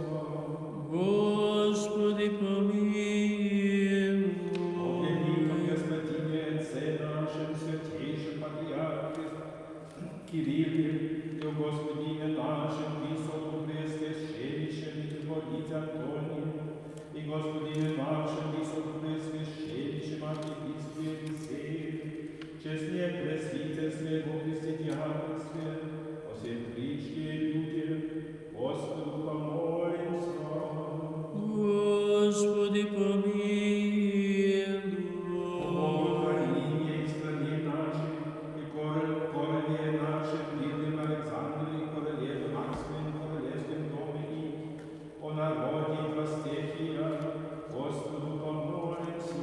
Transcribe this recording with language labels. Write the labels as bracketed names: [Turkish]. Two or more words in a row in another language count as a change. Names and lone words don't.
[Church Slavic] Господи, помилуй. О великом Господине, Отце нашем, святейшем Патриархе Кирилле, и о Господине нашем, высокопреосвященнейшем митрополите Антонии, и Господине нашем, высокопреосвященнейшем архиепископе Елисее, честне пресвитерстве, во Христе диаконстве, о всем притче и люде, Господу помолимся. Господи, помилуй. О Украине и стране нашей, и короле нашей, мирным Александре, королеве Максве, королевском доме и о народе и властях ее, Господу помолимся.